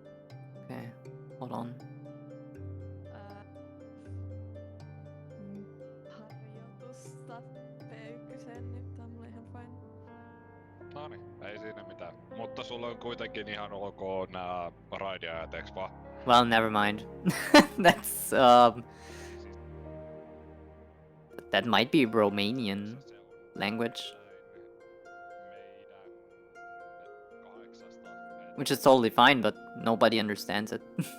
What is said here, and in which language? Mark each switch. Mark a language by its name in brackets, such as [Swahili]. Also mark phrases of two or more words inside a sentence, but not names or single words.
[English] Okay, hold on. [Finnish] No niin, ei siinä mitään. Mutta sulla on kuitenkin ihan ok nää raideajat, eiks vaan? [English] Well, never mind. That's that might be Romanian language, which is totally fine, but nobody understands it.